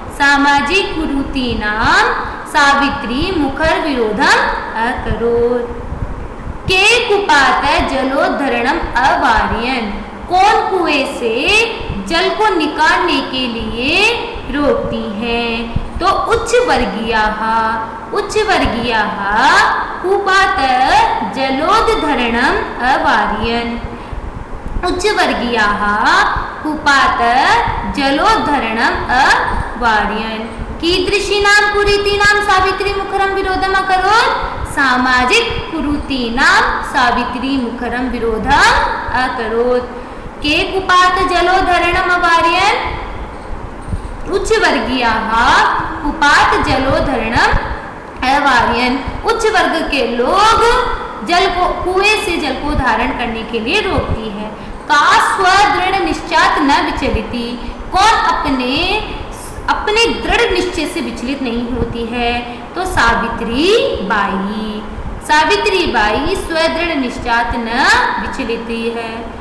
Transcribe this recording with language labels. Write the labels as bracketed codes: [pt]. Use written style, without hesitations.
[sa] सामाजिक कुरीतीनां सावित्री मुखर विरोधम अकरोत्। के कुपात जलोद्धरणम अवारयन्। [hi] कौन कुएं से जल को निकालने के लिए रोकती हैं? [sa] तो उच्च वर्गीयाः कुपात जलोद्धरणम अवारयन्। उच्च वर्गीयाः कुपात जलोद्धरणम अवारयन्। कीदृशीनां कुरीतीनां सावित्री मुखरं विरोधम अकरोत्। सामाजिक कुरीतीनां सावित्री मुखरं विरोधम अकरोत्। के कुपात जलोद्धरणम अवारयन्। उच्च वर्गीयाः कुपात जलोद्धरणम अवारयन्। [hi] उच्च वर्ग के लोग जल को, कुएं से जल को धारण करने के लिए रोकती है। [sa] का स्वदृढ़ निश्चात न विचलिती। [hi] कौन अपने दृढ़ निश्चय से विचलित नहीं होती है? [sa] तो सावित्रीबाई। सावित्रीबाई स्वदृढ़ निश्चात न विचलिती है।